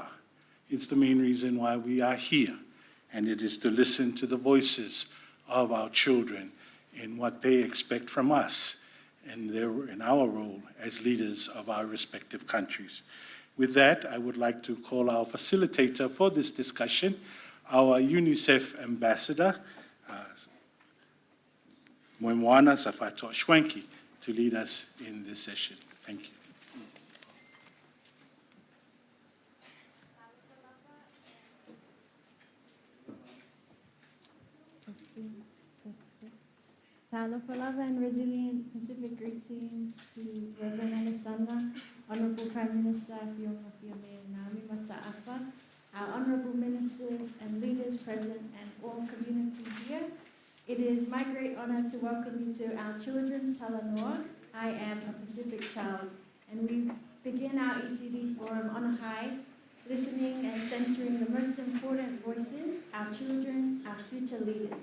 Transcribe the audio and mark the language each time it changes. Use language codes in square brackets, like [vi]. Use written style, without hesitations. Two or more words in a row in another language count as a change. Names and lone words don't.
[en] It's the main reason why we are here. And it is to listen to the voices of our children in what they expect from us and in our role as leaders of our respective countries. With that, I would like to call our facilitator for this discussion, our UNICEF ambassador, Moimoana Safato Shwenki, to lead us in this session. Thank you. [sm] Talofa lava [en] and resilient Pacific greetings to Reverend Alessandra, Honorable Prime Minister Fiona Fiome Naomi Mata'afa, our honorable ministers and leaders present and all community here. It is my great honor to welcome you to our Children's Talanoa, I Am a Pacific Child, and we begin our ECD forum on a high, listening and centering the most important voices, our children, our future leaders.